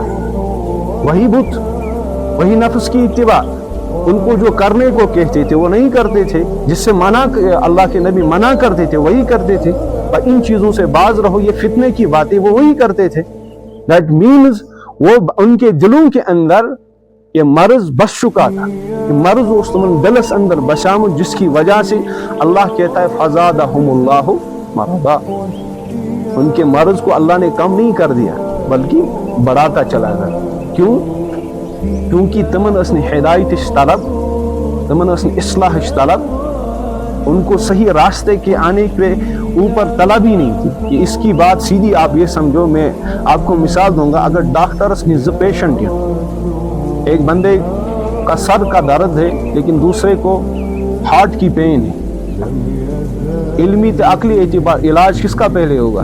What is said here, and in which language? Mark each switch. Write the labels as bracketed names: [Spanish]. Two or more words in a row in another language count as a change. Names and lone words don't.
[Urdu] وہی بت، وہی نفس کی اتباع، ان کو جو کرنے کو کہتے تھے وہ نہیں کرتے تھے، جس سے منع اللہ کے نبی منع کرتے تھے وہی کرتے تھے، اور ان چیزوں سے باز رہو، یہ فتنے کی باتیں وہ وہی کرتے تھے۔ [English] that means [Urdu] وہ ان کے دلوں کے اندر یہ مرض بس چکا تھا، [Kashmiri] یہ مرض اس تمن دلس اندر بشامت، [Urdu] جس کی وجہ سے اللہ کہتا ہے [Arabic] فزادہم اللہ مرضا، [Urdu] ان کے مرض کو اللہ نے کم نہیں کر دیا بلکہ بڑھاتا چلا گیا۔ کیوں؟ کیونکہ [Kashmiri] تمن اسن ہدایت طلب، تمن اسن اصلاح طلب، [Urdu] ان کو صحیح راستے کے آنے کے اوپر طلب ہی نہیں تھی۔ کہ اس کی بات سیدھی آپ یہ سمجھو، میں آپ کو مثال دوں گا، اگر ڈاکٹرس نے پیشنٹ ایک بندے کا سر کا درد ہے لیکن دوسرے کو ہارٹ کی پین ہے، علمی تو عقلی اعتبار علاج کس کا پہلے ہوگا؟